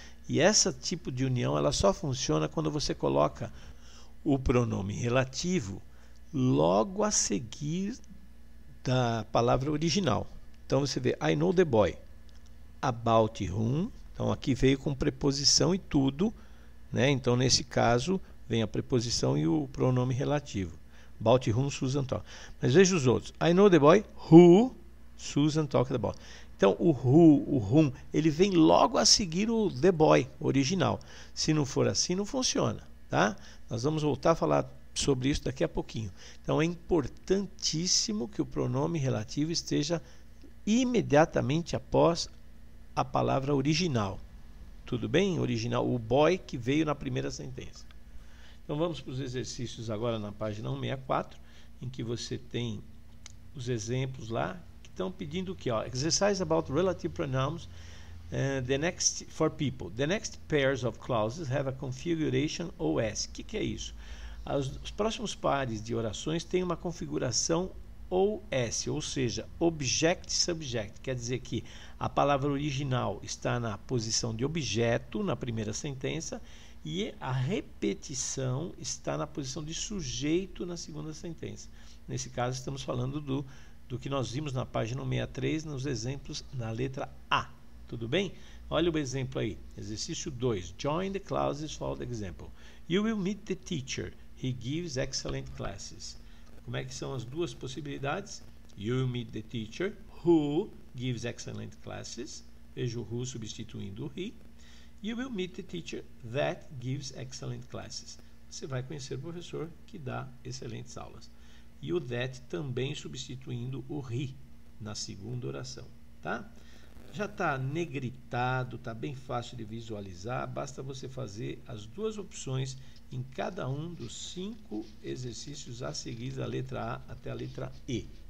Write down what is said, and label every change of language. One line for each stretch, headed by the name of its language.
Portuguese: E esse tipo de união ela só funciona quando você coloca o pronome relativo logo a seguir da palavra original. Então você vê,
English: I know the boy, about whom,
Portuguese: então aqui veio com preposição e tudo, né? Então nesse caso vem a preposição e o pronome relativo.
English: About whom Susan talked.
Portuguese: Mas veja os outros.
English: I know the boy who Susan talked about.
Portuguese: Então o who, o whom, ele vem logo a seguir o the boy original. Se não for assim, não funciona, tá? Nós vamos voltar a falar sobre isso daqui a pouquinho. Então é importantíssimo que o pronome relativo esteja imediatamente após a palavra original. Tudo bem? Original, o boy que veio na primeira sentença. Então vamos para os exercícios agora na página 164, em que você tem os exemplos lá que estão pedindo o que?
English: Exercise about relative pronouns for people. The next pairs of clauses have a configuration OS.
Portuguese: O que é isso? Os próximos pares de orações têm uma configuração OS, ou seja, Object Subject. Quer dizer que a palavra original está na posição de objeto na primeira sentença e a repetição está na posição de sujeito na segunda sentença. Nesse caso, estamos falando do que nós vimos na página 163, nos exemplos na letra A. Tudo bem? Olha o exemplo aí. Exercício 2.
English: Join the clauses for the example. You will meet the teacher. He gives excellent classes.
Portuguese: Como é que são as duas possibilidades?
English: You will meet the teacher who gives excellent classes.
Portuguese: Veja o who substituindo o he.
English: You will meet the teacher that gives excellent classes.
Portuguese: Você vai conhecer o professor que dá excelentes aulas. E o that também substituindo o he na segunda oração, tá? Já está negritado, está bem fácil de visualizar, basta você fazer as duas opções em cada um dos 5 exercícios a seguir da letra A até a letra E.